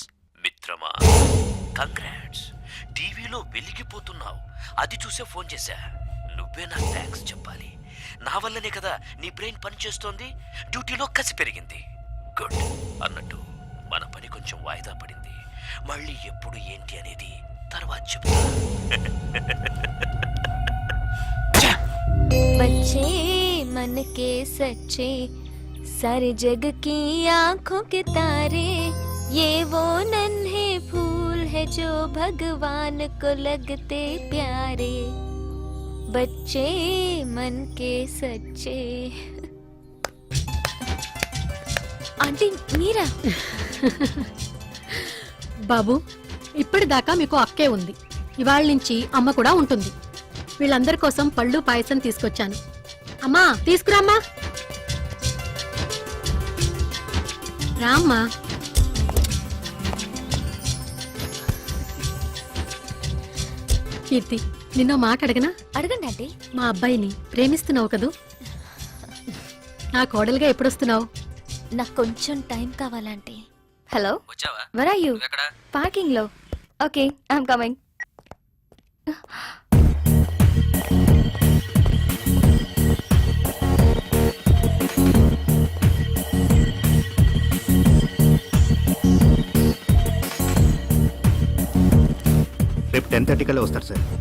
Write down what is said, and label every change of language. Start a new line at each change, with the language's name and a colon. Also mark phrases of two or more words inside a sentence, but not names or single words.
Telugu: మిత్రమా, కంగ్రాట్స్. టీవీలో వెలిగిపోతున్నావు. అది చూసే ఫోన్ చేశా. నువ్వే నాకు థ్యాంక్స్ చెప్పాలి. నా వల్లనే కదా నీ బ్రెయిన్ పనిచేస్తోంది. డ్యూటీలో కసి పెరిగింది. గుడ్. అన్నట్టు మన పని కొంచెం వాయిదా పడింది. మళ్ళీ ఎప్పుడు ఏంటి అనేది తర్వాత చెప్తా.
Hindi: बच्चे मन के सच्चे, सारे जग की आंखों के तारे, ये वो नन्हे फूल है जो भगवान को लगते प्यारे. बच्चे मन के सच्चे.
Telugu: आंटी మీరా? బాబు ఇప్పటిదాకా మీకు అక్కే ఉంది. ఇవాళ నుంచి అమ్మ కూడా ఉంటుంది. వీళ్ళందరి కోసం పళ్ళు పాయసం తీసుకొచ్చాను. అమ్మా తీసుకురామ్మా. రామ్మా. కీర్తి నిన్నో మాట అడగనా? అడగండి ఆంటీ. మా అబ్బాయిని ప్రేమిస్తున్నావు కదూ? నా కోడలుగా ఎప్పుడొస్తున్నావు? నాకు కొంచెం టైం కావాలంటే. హలో, వచ్చావా?
English: where are you?
Telugu: ఎక్కడ? పార్కింగ్ లో.
English: okay, I'm coming.
Telugu: రేపు 10:30 కల్లా వస్తారు సార్.